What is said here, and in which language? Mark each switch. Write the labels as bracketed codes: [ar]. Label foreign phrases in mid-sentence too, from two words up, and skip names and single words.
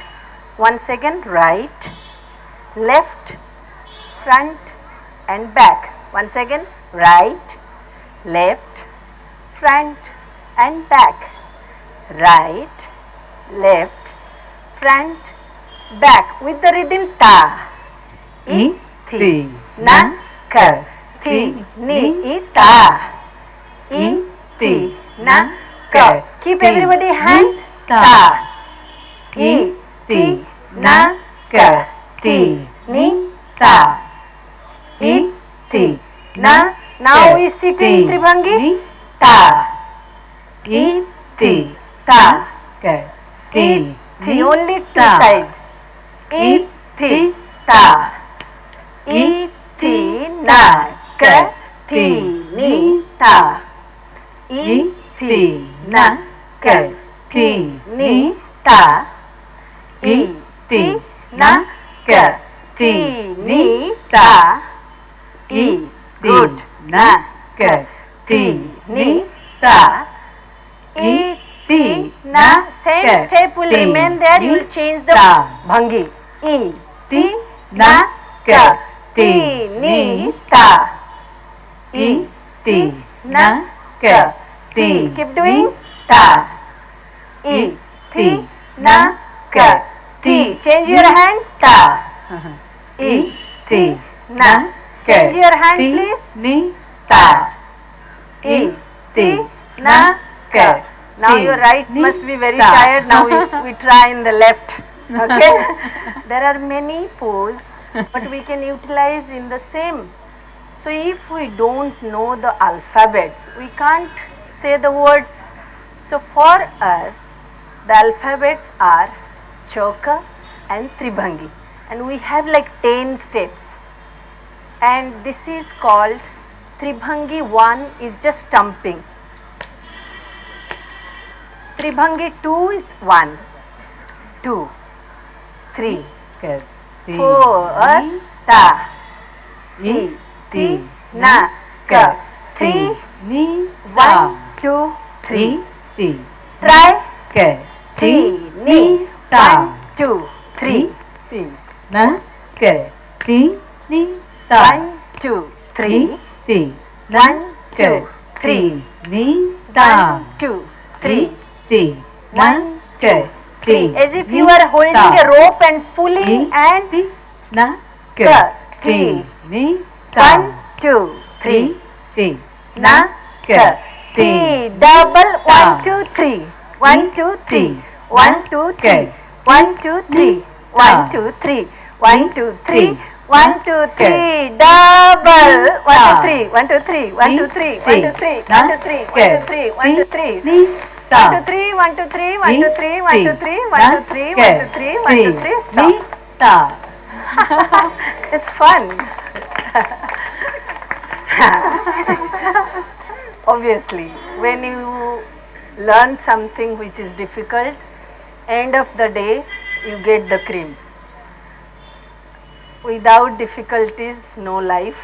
[en] Once again, right, left, front and back. Once again, right, left, front and back. Right, left, front, back with the rhythm ta. I, ti, Na, ka, ti, ni, I, ta. I, ti, na, ka. Keep everybody hand. Ta. I, ti, na, ka, ti, ni, ta. I, ti, na. Now we sit in Tribhangi. Ta. I, ti, ta. ka, I, ti. Only two ta. sides. I, ti, ta. I, ti, na, ka, ti, ni, ta. I, ti, na, ka, ti, ni, ta. I, ti, na, ka, ti, ni, ta. I, good. na, ka, ti, ni, ta. I, ti, na. Same step will ti, remain there. You ni, will change the ta. bhangi. I, Ti, na, ka, ti, ni, ta. I, ti, na, ka, ti, Keep doing. ni, ta. I, ti, na, ka, ti. Change your hand. ta. I, ti, na. Change your hand, ti, please. ni, ta. I, ti, na, ka. Now ti, your right ni, must be very ta. tired. Now we try in the left. Okay. There are many poses, but we can utilize in the same. So if we don't know the alphabets, we can't say the words. So for us, the alphabets are Chauka and Tribhangi, and we have like 10 steps. And this is called Tribhangi 1 is just stumping. Tribhangi 2 is 1, 2, 3, ka, ti, 4, ni, ta, I, ti, na, ka, 3, ni, 1, ta. 2, 3. I, ti, Try. ka, ti, ni, ta. 1, 2, 3. ti, na, ka, ti, ni, ta. 1, 2, 3. ti, na, ka, ti, ni, ta. 1, 2, 3. ti, na, ka, ti, As if ni, you are holding ta. a rope and pulling and ti, na, ka, ka, ti. ti, ni, ta. 1, 2, 3. ti, Na, ka, ti. Double. 1, 2, 3. 1, 2, 3. 1, 2, 3. 1, 2, 3. 1, 2, 3. 1, 2, 3. 1, 2, 3. Double. 1, 2, 3. 1, 2, 3. 1, 2, 3. 1, 2, 3. 1, 2, 3. 1, 2, 3. 1, 2, 3. ni, 1, ta. 2, 3. 1, 2, 3. 1, 2, 3. 1, 2, 3. 1, 2, 3. 1, 2, 3. 1, 2, 3. Stop. ni, ta. It's fun. Obviously, when you learn something which is difficult, end of the day you get the cream. Without difficulties, no life.